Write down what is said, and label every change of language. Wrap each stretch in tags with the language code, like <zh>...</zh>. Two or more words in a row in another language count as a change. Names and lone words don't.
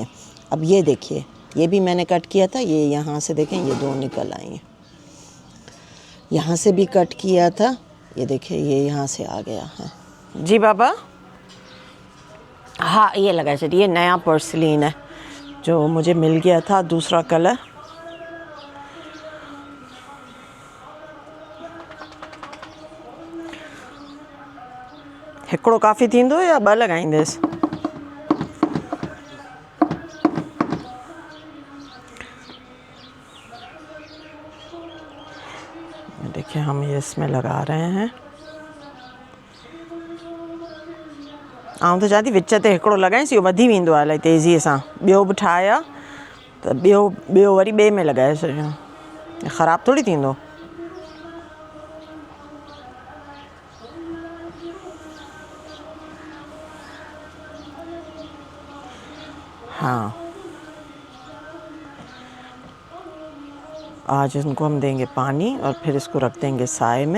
<hi>अब ये देखिए, ये भी मैंने कट किया था, ये यहाँ से देखें, ये दो निकल आई हैं। यहाँ से भी कट किया था, ये देखिए, ये यहाँ से आ गया है। जी बाबा, हाँ ये लगा चलिए, ये नया पर्सलीन है जो मुझे मिल गया था, दूसरा कलर।</hi> <sd>हिकिड़ो काफ़ी थींदो या ॿ लॻाईंदसि?</sd> <hi>देखिए, हम ये इसमें लगा रहे हैं।</hi> <sd>आउं तो चाहती विच ते हिकिड़ो लॻाइसि, इहो वधी वेंदो आहे इलाही तेज़ीअ सां। ॿियो बि ठाहिया त ॿियो वरी ॿिए में लॻाए छॾियो, ख़राबु थोड़ी थींदो।</sd> <hi>हाँ, आज इनको हम देंगे पानी और फिर इसको रख देंगे साए में।</hi>